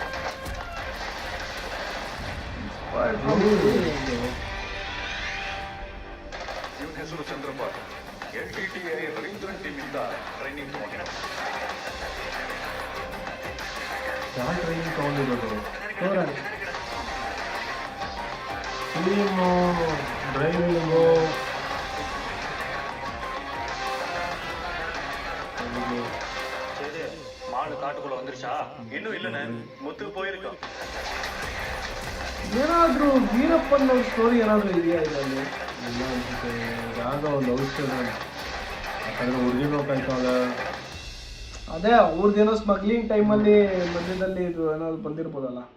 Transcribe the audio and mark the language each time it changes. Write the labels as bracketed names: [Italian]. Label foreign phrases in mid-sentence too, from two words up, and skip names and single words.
[Kannada] ಇವನ ಹೆಸರು ಚಂದ್ರಪಾಲ್. LTTI ರವೀಂದ್ರನ್ ಟೀಮಿಂದ ಟ್ರೈನಿಂಗ್ ತಗೊಂಡಿದ್ದ. ಯಾವ ಟ್ರೈನಿಂಗ್ ತಗೊಂಡಿರೋದು? ಫಿಲಿಮು, ಡ್ರೈವಿಂಗು, [Tamil] மாடு காட்டுக்குள்ள வந்துருச்சா? இன்னும் இல்லைண்ணே, முத்து போயிருக்கோம். [Kannada] ಏನಾದರೂ ವೀರಪ್ಪನ್ ಸ್ಟೋರಿ ಏನಾದರೂ ಇದೆಯಾ ಇದರಲ್ಲಿ? ಇಲ್ಲ ಅನ್ಸುತ್ತೆ. ಯಾವುದೋ ಲವ್ ಸ್ಟೋರಿ. ಯಾಕಂದರೆ ಹುಡುಗಿ ನೋಡ್ಕೊಂತವಲ್ಲ. ಅದೇ ಅವ್ರದ್ದೇನೋ ಸ್ಮಗ್ಲಿಂಗ್ ಟೈಮಲ್ಲಿ ಮಧ್ಯದಲ್ಲಿ ಇದು ಏನಾದ್ರು ಬಂದಿರ್ಬೋದಲ್ಲ.